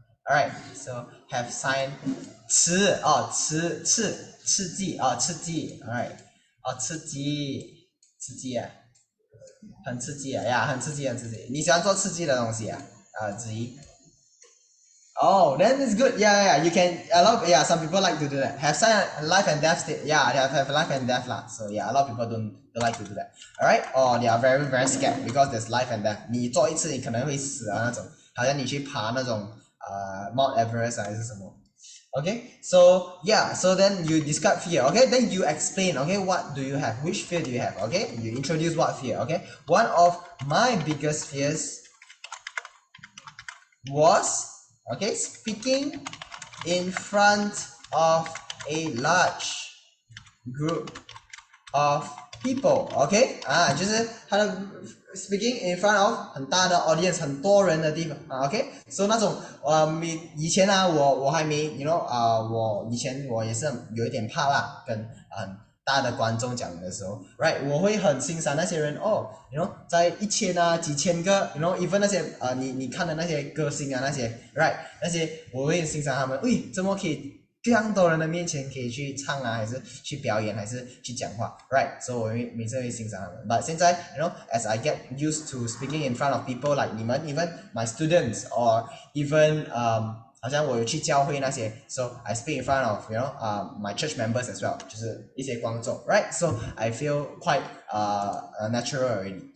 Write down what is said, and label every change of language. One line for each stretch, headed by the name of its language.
English: Alright, so have sign
Chinese: 刺激Alright, 刺激很刺激呀，很刺激，很刺激。你喜欢做刺激的东西子怡。
English: Oh, then it's good. Yeah. You can. Some people like to do that. Have some life and death state. Yeah, they have life and death lah. So yeah, a lot of people don't like to do that. Alright. Or they are very very scared because there's life and death.
Chinese: 你做一次你可能会死啊那种，好像你去爬那种Mount Everest 还是什么。
English: Okay, so yeah, so then you describe fear, okay, then you explain, okay, what do you have, which fear do you have, okay, you introduce what fear, okay. One of my biggest fears was, okay, speaking in front of a large group of people, okay, 就是他的 speaking in front of 很大的 audience
Chinese: 很多人的地方，
English: OK， so 那种
Chinese: 以前我还没 you know 我以前我也是有一点怕啦，跟很大的观众讲的时候 ，right， 我会很欣赏那些人you know 在1000几千个 you know even 那些你看的那些歌星那些 right 那些我会欣赏他们，怎么可以这样多人的面前可以去唱还是去表演，还是去讲话 ，right？所以我每次会欣赏他们。
English: But 现在 you know as I get used to speaking in front of people like 你们 even my students or even
Chinese: 好像我有去教会那些
English: ，so I speak in front of you know my church members as well，
Chinese: 就是一些观众
English: ，right？So I feel quite natural already.